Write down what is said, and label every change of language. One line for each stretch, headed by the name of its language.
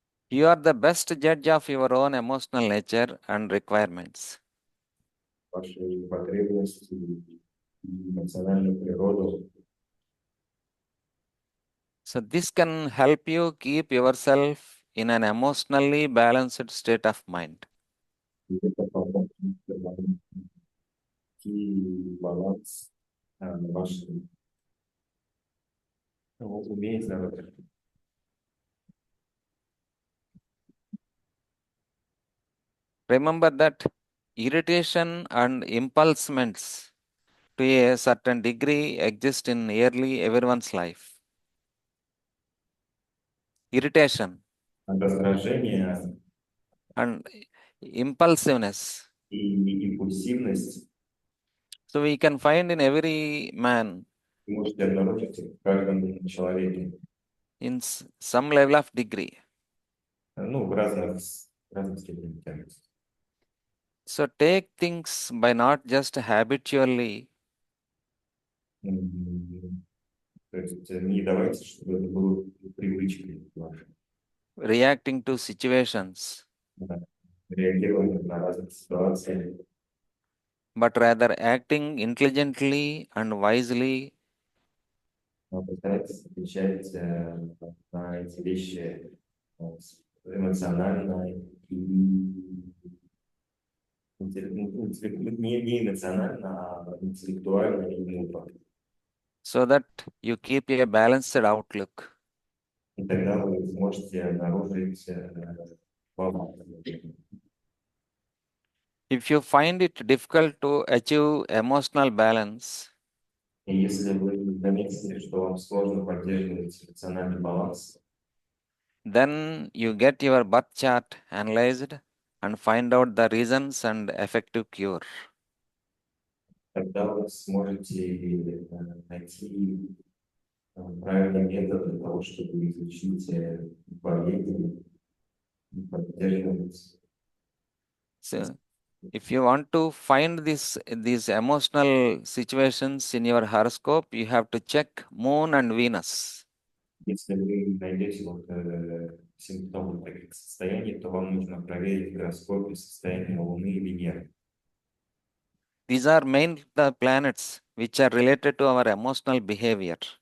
English: You are the best judge of your own emotional nature and requirements.
Russian: Ваши потребности и эмоциональную природу.
English: So this can help you keep yourself in an emotionally balanced state of mind.
Russian: И это поможет вам найти баланс в вашем уме и здоровье.
English: Remember that irritation and impulsements to a certain degree exist in nearly everyone's life. Irritation
Russian: Раздражение
English: and impulsiveness.
Russian: и импульсивность
English: So we can find in every man
Russian: вы можете обнаружить в каждом человеке.
English: in some level of degree.
Russian: Ну, в разных степенях тяжести.
English: So take things by not just habitually,
Russian: То есть не давайте, чтобы это было привычкой вашей.
English: reacting to situations,
Russian: Реагировать на разные ситуации,
English: but rather acting intelligently and wisely
Russian: но постарайтесь отвечать на эти вещи эмоционально и не эмоционально, а интеллектуально и мудро.
English: so that you keep a balanced outlook.
Russian: И тогда вы сможете обнаружить баланс.
English: If you find it difficult to achieve emotional balance,
Russian: И если вы заметите, что вам сложно поддерживать эмоциональный баланс,
English: then you get your birth chart analyzed and find out the reasons and effective cure.
Russian: тогда вы сможете найти правильный метод для того, чтобы изучить болезни и поддерживать.
English: So if you want to find these emotional situations in your horoscope, you have to check Moon and Venus.
Russian: Если вы найдете симптомы таких состояний, то вам нужно проверить в гороскопе состояние Луны и Венеры.
English: These are main the planets which are related to our emotional behavior.